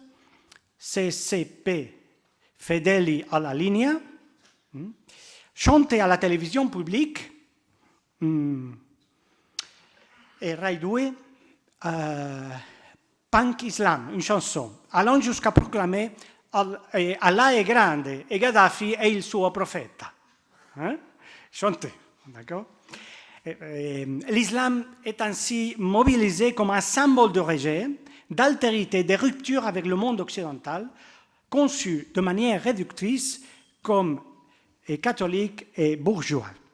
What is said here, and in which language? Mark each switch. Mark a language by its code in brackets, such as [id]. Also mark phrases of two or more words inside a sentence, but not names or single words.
[fr] CCP Fedeli alla Linea, chantait à la télévision publique et Rai 2 Punk Islam, une chanson, allant jusqu'à proclamer [it] Allah è grande e Ghaddafi è il suo profeta. [fr] Chanté, d'accord? L'islam est ainsi mobilisé comme un symbole de rejet, d'altérité, de rupture avec le monde occidental, conçu de manière réductrice comme catholique et bourgeois.